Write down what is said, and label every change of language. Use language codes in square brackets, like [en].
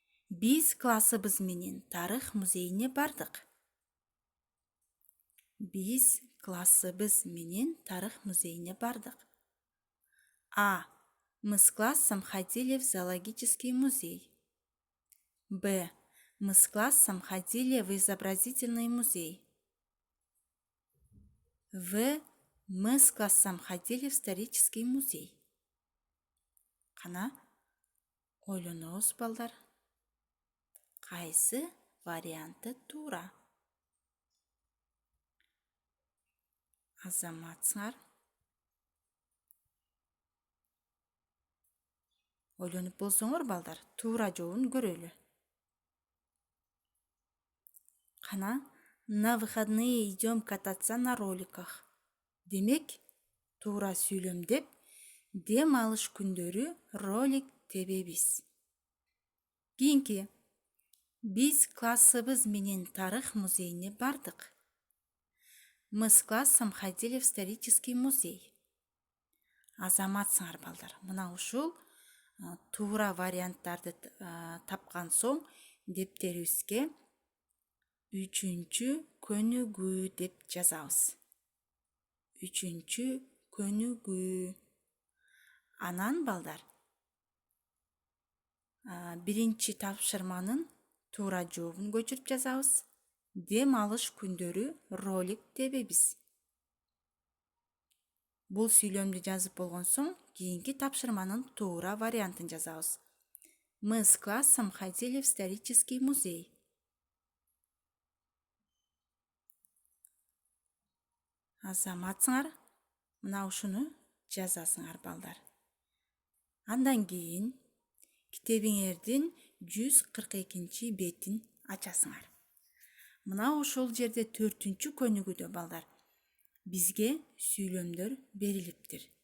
[ky] Биз классыбыз менен тарых музейине бардык. Биз классыбыз менен тарых музейине бардык. [ru] А. Мы с классом ходили в зоологический музей. Б. Мы с классом ходили в изобразительный музей. В. Мы с классом ходили в исторический музей. [ky] Кана? Ойлонобуз балдар. Кайсы варианты туура? Азаматсыңар. Ойлонуп болсоңор балдар, туура жообун көрөлү. Кана? [ru] На выходные идем кататься на роликах. [ky] Демек, туура сүйлөм деп, дем алыш күндөрү ролик тебебиз. Кийинки биз классыбыз менен тарых музейине бардык. [ru] Мы с классом ходили в исторический музей. [ky] Азаматсыңар балдар. Мына ушул туура варианттарды тапкан соң дептерибизге 3-көнүгүү деп жазабыз. 3-көнүгүү. Анан балдар, биринчи тапшырманын туура жообун көчүрүп жазабыз. Дем алыш күндөрү ролик тебебиз. Бул сүйлөмдү жазып болгон соң кийинки тапшырманын туура вариантын жазабыз. [ru] Мы с классом ходили в исторический музей. [ky] Азаматсыңар, мына ушуну жазасыңар балдар. Андан кийин китебиңердин 142 бетин ачасыңар. Мына ошол жерде 4-көнүгүүдө балдар бизге сүйлөмдөр берилиптир.